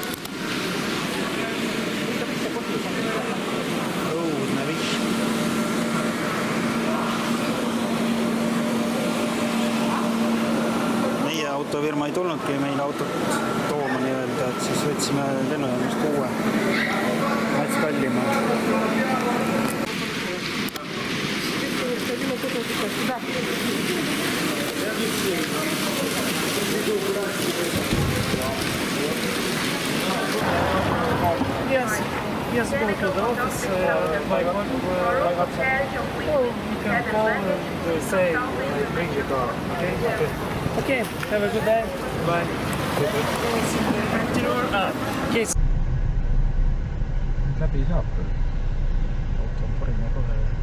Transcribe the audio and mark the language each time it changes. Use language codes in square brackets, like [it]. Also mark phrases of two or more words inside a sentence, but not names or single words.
[et] Õudne vihk. Meie autofirma ei tulnudki meile autot tooma nii-öelda, et siis võtsime lennujaamast uue. Mats kallima. [en] Yes, go to the office by what or you can call and say bring the car. Okay, have a good day. Bye. Yes. [et] Läbi saab küll. Auto on parima kohe.